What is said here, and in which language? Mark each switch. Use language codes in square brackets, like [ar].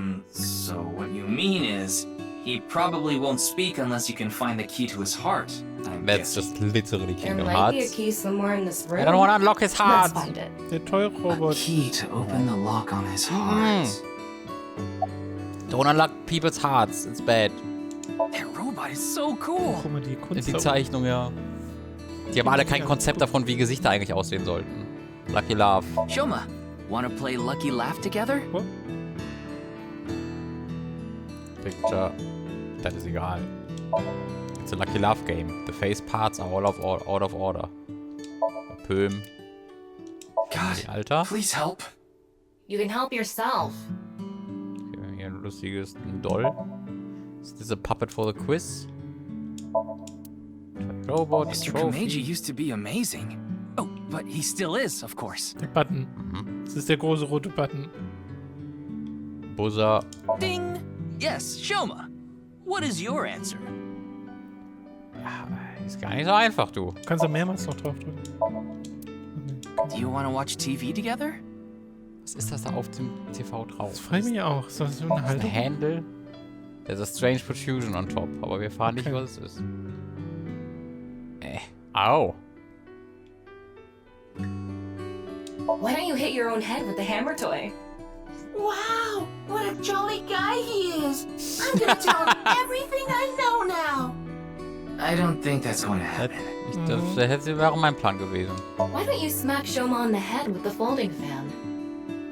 [en] So what you mean is, he probably won't speak unless you can find the key to his heart. That's just literally There Kingdom might be a Hearts. key somewhere in this room. I don't want to unlock his heart. Let's find it. [de] Der Toy-Robot. [en] Key to open the lock on his heart. Don't unlock people's hearts. It's bad. That robot is so cool. [de] Guck mal, die Kunst. Die Zeichnung, ja. Die haben alle kein Konzept davon, wie Gesichter eigentlich aussehen sollten. [en] Lucky Love. Shoma, wanna play Lucky Laugh together? What? Picture. [de] Das ist egal. [en] It's a Lucky Love game. The face parts are all out of order. Pöhm. God, [de] Alter. [en] please help. You can help yourself. Okay, [de] Lustiges. [en] Ein Doll. Is this a puppet for the quiz? Robot, Mr. Komeiji used to be amazing. Oh, but he still is, of course. [de] Der Button. Das ist der große rote Button. Buzzer. [en] Ding! Yes, Shoma. What is your answer? [de] Ist gar nicht so einfach, du. Kannst du mehrmals noch drauf drücken. [en] Do you want to watch TV together? [de] Was ist das da auf dem TV drauf? Das frage ich mich auch. Ist das so eine Haltung? Ein Handle? [en] There's a strange protrusion on top. [de] Aber wir fahren nicht, was es ist. Au. [en] Why don't you hit your own head with the hammer toy? Wow, what a jolly guy he is. I'm gonna tell him everything I know now. I don't think that's going to happen. [de] Das wäre mein Plan gewesen. [en] Why don't you smack Shoma on the head with the folding fan?